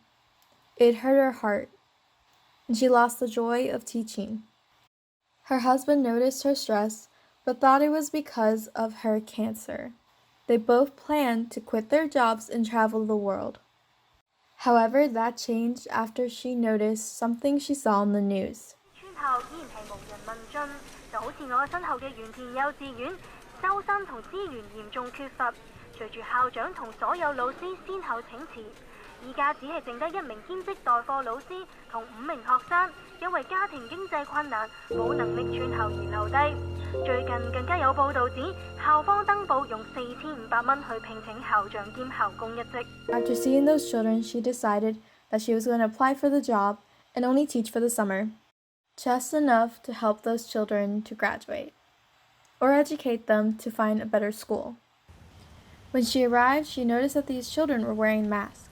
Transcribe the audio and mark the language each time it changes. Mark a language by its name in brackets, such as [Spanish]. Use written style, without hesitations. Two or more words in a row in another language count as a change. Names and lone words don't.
[English] It hurt her heart, and she lost the joy of teaching. Her husband noticed her stress, but thought it was because of her cancer. They both planned to quit their jobs and travel the world. However, that changed after she noticed something she saw on the news. [Cantonese] 村校依然係無人問津，就好似我身後嘅原田幼稚園，收生同資源嚴重缺乏。隨住校長同所有老師先後請辭，依家只係剩低1名兼職代課老師同5名學生，因為家庭經濟困難，冇能力串後而留低。最近更加有報導指，校方登報用4500蚊去聘請校長兼校工一職。 [English] After seeing those children, she decided that she was going to apply for the job and only teach for the summer, just enough to help those children to graduate, or educate them to find a better school. When she arrived, she noticed that these children were wearing masks.